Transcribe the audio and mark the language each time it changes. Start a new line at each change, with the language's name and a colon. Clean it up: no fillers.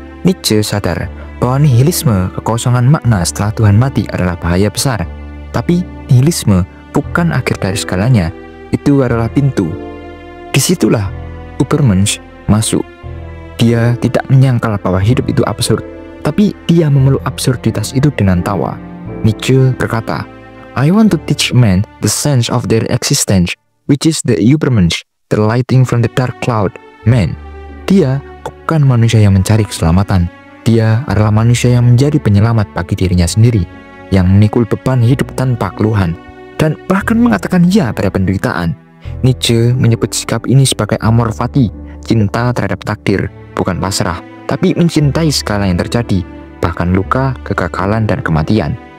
Indonesian: Nietzsche sadar bahwa nihilisme, kekosongan makna setelah Tuhan mati adalah bahaya besar. Tapi nihilisme bukan akhir dari segalanya. Itu adalah pintu. Disitulah Ubermensch masuk. Dia tidak menyangkal bahwa hidup itu absurd, tapi dia memeluk absurditas itu dengan tawa. Nietzsche berkata,
English: I want to teach men the sense of their existence, which is the Ubermensch, the lighting from the dark cloud.
Indonesian: Man, dia bukan manusia yang mencari keselamatan. Dia adalah manusia yang menjadi penyelamat bagi dirinya sendiri, yang memikul beban hidup tanpa keluhan, dan bahkan mengatakan ya pada penderitaan. Nietzsche menyebut sikap ini sebagai amor fati, cinta terhadap takdir, bukan pasrah, tapi mencintai segala yang terjadi, bahkan luka, kegagalan, dan kematian.